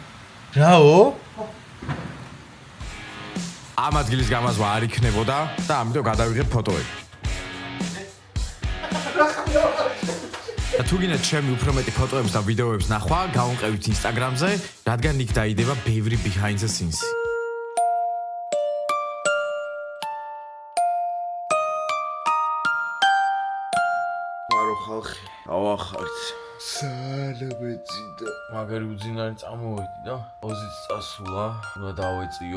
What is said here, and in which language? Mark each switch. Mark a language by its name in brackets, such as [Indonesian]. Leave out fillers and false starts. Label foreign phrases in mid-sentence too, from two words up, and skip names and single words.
[Georgian] რაო? ამ ადგილის გამაზვა არ იქნებოდა და ამიტომ გადავიღებ ფოტოები. და თუ გინდათ ჩემი უფრო მეტი ფოტოებს და ვიდეოებს ნახვა, გავუნყევით Instagram-ზე, რადგან იქ დაიდება ბევრი [English] behind the scenes. [Georgian] არო ხალხი, ავახართ. სალამეციდა. მაგარი უძინარი წამოვედი და ოზიც წასულა, უნდა დავეწიო.